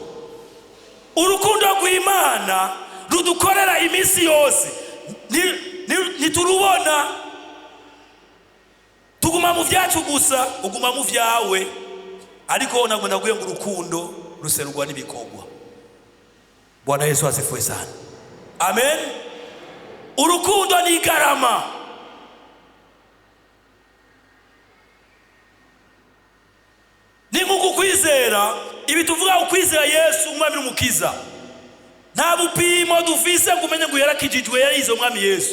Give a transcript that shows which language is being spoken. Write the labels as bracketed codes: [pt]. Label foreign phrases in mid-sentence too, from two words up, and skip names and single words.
[rn] Urukundo rw'Imana rudukorera imisi yose niturubona. Tuguma mu vyacu gusa, uguma mu vyawe, ariko nagwe naguye ngo urukundo ruserurwa n'ibikorwa. [sw] Bwana Yesu asifiwe sana. [rn] Amen. Urukundo ni garama. Ni nkuko kwizera, ibi tuvuga ukwizera Yesu umwami n'umukiza. Nta bupimo dufise kumenye ngo yarakijijwe yarizo umwami Yesu.